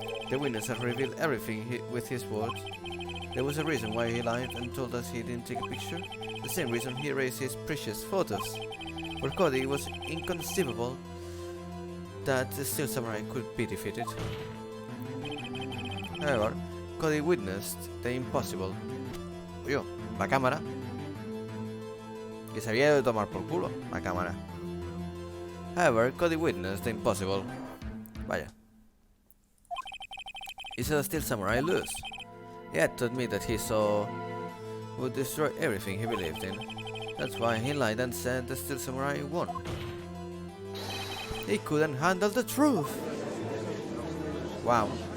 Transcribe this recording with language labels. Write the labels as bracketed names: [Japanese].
[English] The witness has revealed everything with his words. There was a reason why he lied and told us he didn't take a picture. The same reason he erased his precious photos. For Cody, it was inconceivable that the Steel Samurai could be defeated. However, Cody witnessed the impossible. [Spanish] Oye, la cámara. Que se había de tomar por culo, la cámara. [English] However, Cody witnessed the impossible. [Spanish] Vaya. [English] He saw the Steel Samurai lose. He had to admit that he saw would destroy everything he believed in. That's why he lied and said the Steel Samurai won. He couldn't handle the truth. Wow.